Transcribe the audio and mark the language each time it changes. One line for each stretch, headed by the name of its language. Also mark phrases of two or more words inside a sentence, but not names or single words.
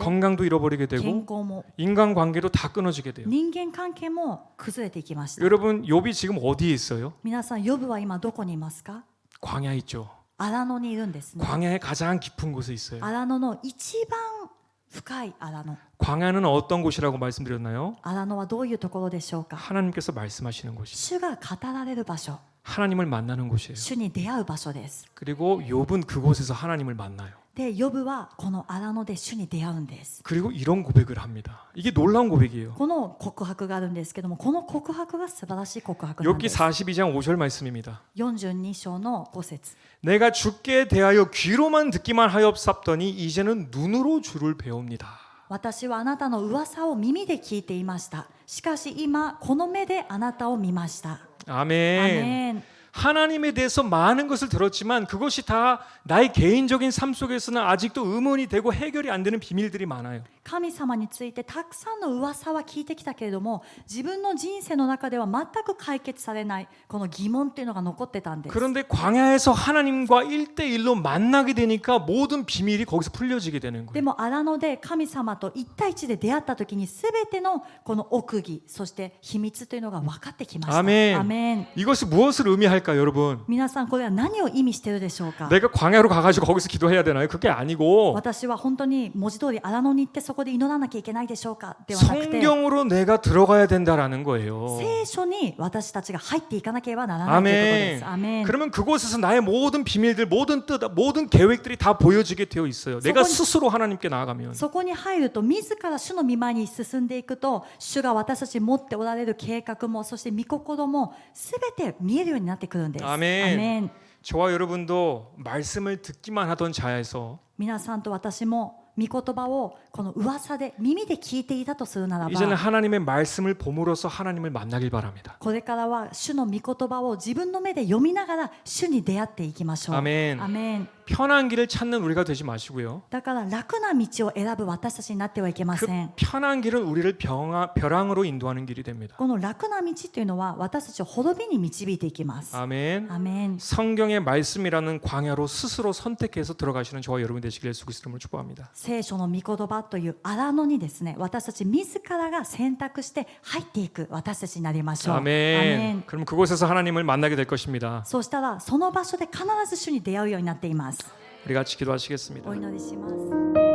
Korean: 건강도 잃어버리게
Japanese: 健
Korean: 되고
Japanese: 康も
Korean: 인간관계도 다 끊어지게 돼요.
Japanese: 人間関係も崩れていきました。
Korean: 여러분 욥이 지금 어디에 있어요?
Japanese: 皆さんヨブは今どこにいますか？
Korean: 광야 있죠.
Japanese: 荒野にいるんですね。
Korean: 광야의 가장 깊은 곳에 있어요.
Japanese: 荒野の一番深い荒野。
Korean: 광야는 어떤 곳이라고 말씀드렸나요?
Japanese: 荒野はどういうところでしょうか？
Korean: 하나님께서 말씀하시는 곳이
Japanese: 主が語られる場所、
Korean: 하나님을 만나는 곳이에요.
Japanese: 主に出会う場所です。
Korean: 그리고 욥은 그곳에서 하나님을 만나요.
Japanese: で、ヨブはこの荒野で主に出会うんです。
Korean: 그리고 이런 고백을 합니다. 이게 놀라운 고백이에요.
Japanese: この告白があるんですけども、この告白が素晴らしい告白なん
Korean: 욥기
Japanese: です。
Korean: 42장 5절 말씀입니다.
Japanese: 42 章の5節。
Korean: 내가 주께 대하여 귀로만 듣기만 하였sap더니 이제는 눈으로 주를 배웁니다.
Japanese: 私はあなたの噂を耳で聞いていました。しかし今この目であなたを見ました。
Korean: 아멘.
Japanese: アメン。
Korean: 하나님에 대해서 많은 것을 들었지만 그것이 다 나의 개인적인 삶 속에서는 아직도 의문이 되고 해결이 안 되는 비밀들이 많아요.
Japanese: 神様についてたくさんの噂は聞いてきたけれども、自分の人生の中では全く解決されないこの疑問っていうのが残ってたんです。
Korean: 그런데 광야에서 하나님과 1대1로 만나게 되니까 모든 비밀이 거기서 풀려지게 되는
Japanese: で
Korean: 거예요.
Japanese: も荒野で神様と一対一で出会った時に全てのこの奥義、そして秘密というのが分かってきました。
Korean: 아멘.
Japanese: アメン。
Korean: 이것이 무엇을 의미할까 여러분?
Japanese: 皆さんこれは何を意味しているでしょうか？
Korean: 내가 광야로 가가지고 거기서 기도해야 되나요? 그게 아니고
Japanese: 私は本当に文字通り荒野に行ってそこで祈らなきゃいけないでしょうかではなくて、
Korean: 성경으로 내가 들어가야 된다라는 거예요.
Japanese: 聖書に私たちが入っていかなければならないということです。アメン。
Korean: 그러면 그곳에서 나의 모든 비밀들, 모든 뜻, 모든 계획들이 다 보여지게 되어 있어요. 내가 스스로 하나님께 나아가면.
Japanese: そこに入ると自ら主の御前に進んでいくと、主が私たちに持っておられる計画もそして御心も全て見えるようになってくるんです。アメン。アメン。
Korean: 저와 여러분도 말씀을 듣기만 하던 자에서
Japanese: 皆さんと私も御言葉をこの噂で耳で聞いていたとするなら
Korean: 이제는
Japanese: ば、
Korean: 하나님의 말씀을 봄으로써 하나님을 만나길 바랍니다.
Japanese: これからは主の御言葉を自分の目で読みながら主に出会っていきましょう。アメン。アメン。
Korean: 편한 길을 찾는 우리가 되지 마시고요.
Japanese: だから楽な道を選ぶ私たちになってはいけま
Korean: 그
Japanese: せん。
Korean: 편한 길은 우리를 벼랑으로 인도하는 길이 됩니다.
Japanese: この楽な道というのは私たちを滅びに導いていきます。
Korean: 아멘.
Japanese: アメン。
Korean: 성경의 말씀이라는 광야로 스스로 선택해서 들어가시는 저와 여러분 되시길 예수 그리스도를 축복합니다.
Japanese: 聖書の御言葉という荒野にですね、私たち自らが選択して入っていく私たちになりましょう。
Korean: 아멘. 그럼 그곳에서 하나님을 만나게 될 것입니다.
Japanese: そうしたらその場所で必ず主に出会うようになっています。
Korean: 우리 같이 기도하시겠습니다.
Japanese: お祈りします。